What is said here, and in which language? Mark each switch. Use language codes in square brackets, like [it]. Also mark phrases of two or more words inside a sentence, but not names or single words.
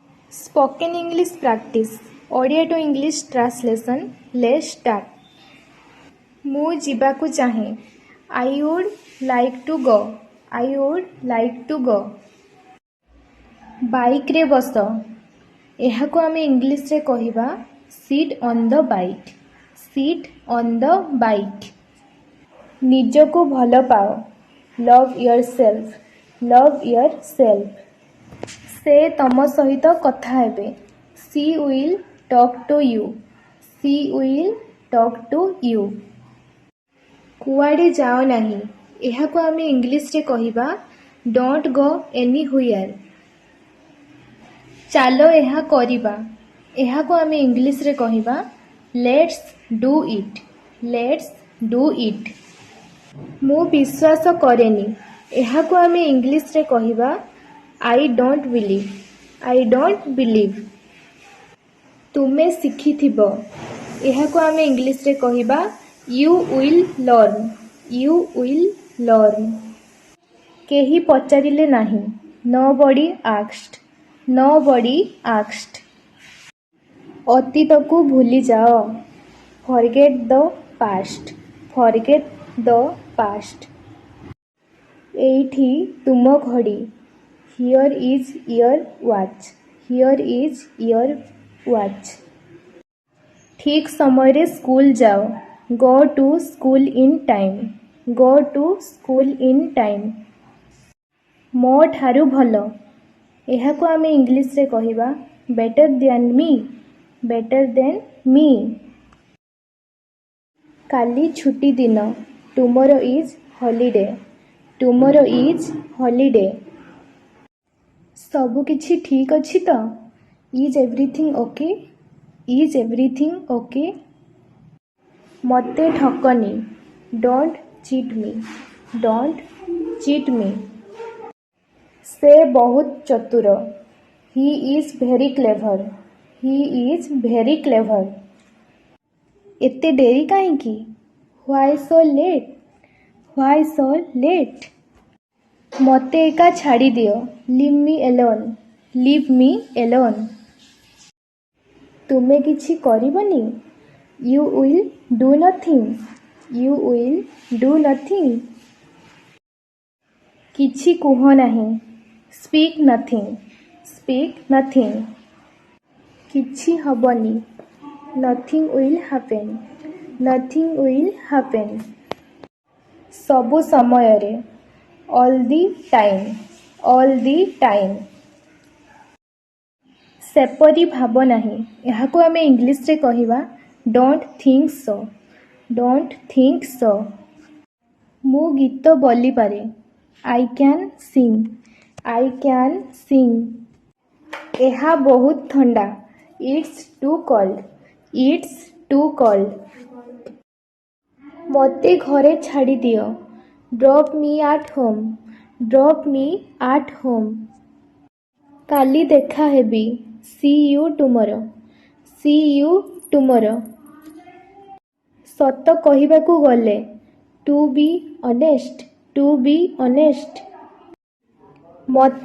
[en] Spoken English practice. Audio to English translation. Let's start. [or] ମୁଁ ଯିବାକୁ ଚାହେଁ. [en] I would like to go. I would like to go. [or] ବାଇକ୍ରେ ବସ. ଏହାକୁ ଆମେ ଇଂଲିଶରେ କହିବା [en] sit on the bike. Sit on the bike. [or] ନିଜକୁ ଭଲ ପାଅ. [en] Love yourself. Love yourself. [or] ସେ ତମ ସହିତ କଥା ହେବେ. [en] She will talk to you. She will talk to you. [or] କୁଆଡ଼େ ଯାଅ ନାହିଁ. ଏହାକୁ ଆମେ ଇଂଲିଶରେ କହିବା [en] don't go anywhere. [or] ଚାଲ ଏହା କରିବା. ଏହାକୁ ଆମେ ଇଂଲିଶରେ କହିବା [en] let's do it. Let's do it. [or] ମୁଁ ବିଶ୍ୱାସ କରେନି. ଏହାକୁ ଆମେ ଇଂଲିଶରେ କହିବା [en] I don't believe. I don't believe. [or] ତୁମେ ଶିଖିଥିବ. ଏହାକୁ ଆମେ ଇଂଲିଶରେ କହିବା [en] you will learn. You will learn. [or] କେହି ପଚାରିଲେ ନାହିଁ. [en] Nobody asked. Nobody asked. [or] ଅତୀତକୁ ଭୁଲିଯାଅ. [en] Forget the past. Forget the past. [or] ଏଇଠି ତୁମ ଘଡ଼ି. [en] Here is your watch. Here is your watch. [or] ଠିକ୍ ସମୟରେ ସ୍କୁଲ ଯାଅ. [en] Go to school in time. Go to school in time. [or] ମୋ ଠାରୁ ଭଲ. ଏହାକୁ ଆମେ ଇଂଲିଶରେ କହିବା [en] better than me. Better than me. [or] କାଲି ଛୁଟି ଦିନ. [en] Tomorrow is holiday. Tomorrow is holiday. [or] ସବୁ କିଛି ଠିକ୍ ଅଛି ତ? [en] Is everything okay? Is everything okay? [or] ମୋତେ ଠକନି. [en] Don't cheat me. Don't cheat me. [or] ସେ ବହୁତ ଚତୁର. [en] He is very clever. He is very clever. [or] ଏତେ ଡେରି କାହିଁକି? [en] Why so late? Why so late? [or] ମୋତେ ଏକା ଛାଡ଼ିଦିଅ. [en] Leave me alone. Leave me alone. [or] ତୁମେ କିଛି କରିବନି? [en] You will do nothing. You will do nothing. [or] କିଛି କୁହ ନାହିଁ. [en] Speak nothing. Speak nothing. [or] କିଛି ହବନି. [en] Nothing will happen. Nothing will happen. [or] ସବୁ ସମୟରେ. [en] All the time. All the time. [or] ସେପରି ଭାବ ନାହିଁ. ଏହାକୁ ଆମେ ଇଂଲିଶରେ କହିବା [en] don't think so. Don't think so. [or] ମୁଁ ଗୀତ ବୋଲିପାରେ. [en] I can sing. I can sing. [or] ଏହା ବହୁତ ଥଣ୍ଡା. [en] It's too cold. It's too cold. [or] ମୋତେ ଘରେ ଛାଡ଼ିଦିଅ. [en] Drop me at home. Drop me at home. [or] କାଲି ଦେଖା ହେବି. [en] See you tomorrow. See you tomorrow. [or] ସତ କହିବାକୁ ଗଲେ. [en] To be honest. To be honest. [or] ମୋତେ